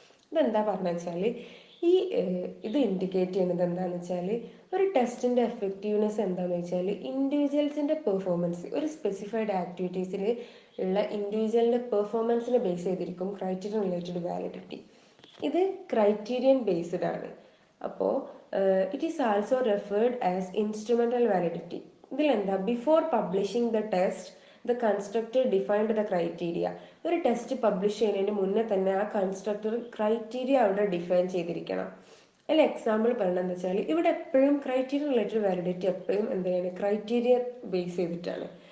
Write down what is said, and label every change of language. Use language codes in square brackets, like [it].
[ml] ഇതെന്താ പറഞ്ഞു വെച്ചാൽ ഇത് ഇൻഡിക്കേറ്റ് ചെയ്യുന്നത് എന്താണെന്ന് വെച്ചാൽ ഒരു ടെസ്റ്റിൻ്റെ എഫക്റ്റീവ്നെസ് എന്താണെന്ന് വെച്ചാൽ ഇൻഡിവിജ്വൽസിൻ്റെ പെർഫോമൻസ്, ഒരു സ്പെസിഫൈഡ് ആക്ടിവിറ്റീസിൽ ഉള്ള ഇൻഡിവിജ്വലിൻ്റെ പെർഫോമൻസിനെ ബേസ് ചെയ്തിരിക്കും ക്രൈറ്റീരിയൻ റിലേറ്റഡ് വാലിഡിറ്റി. ഇത് ക്രൈറ്റീരിയൻ ബേസ്ഡ് ആണ്. അപ്പോൾ [en] it is also referred as instrumental validity. [ml] ഇതിലെന്താ, [en] Before publishing the test the constructor defined the criteria. [ml] ഒരു ടെസ്റ്റ് പബ്ലിഷ് ചെയ്യുന്നതിന് മുന്നേ തന്നെ ആ കൺസ്ട്രക്ടർ ക്രൈറ്റീരിയ അവിടെ ഡിഫൈൻ ചെയ്തിരിക്കണം. അതിൽ എക്സാമ്പിൾ പറയണമെന്ന് വെച്ചാൽ ഇവിടെ എപ്പോഴും ക്രൈറ്റീരിയൻ റിലേറ്റഡ് വാലിഡിറ്റി എപ്പോഴും എന്താണ് ക്രൈറ്റീരിയ ബേസ് ചെയ്തിട്ടാണ്.